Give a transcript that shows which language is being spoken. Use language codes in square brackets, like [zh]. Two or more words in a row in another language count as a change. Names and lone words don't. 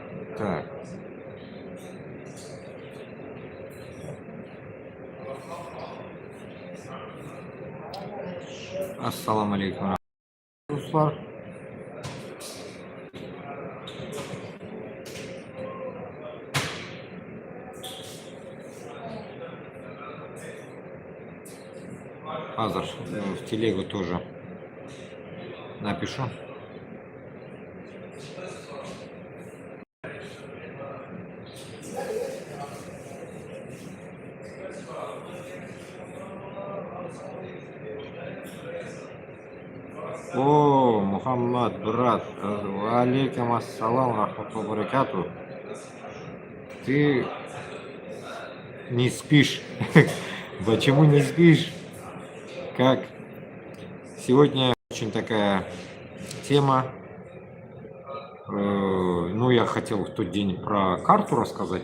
[ru] Так. [ar] السلام عليكم. [ru] Достар. Азар в телегу тоже напишу. О, Мухаммад, брат, [ar] عليكم السلام رحمة الله بركاته. [ru] Ты не спишь. Почему не спишь? Как? Сегодня очень такая тема. Ну, я хотел в тот день про карту рассказать.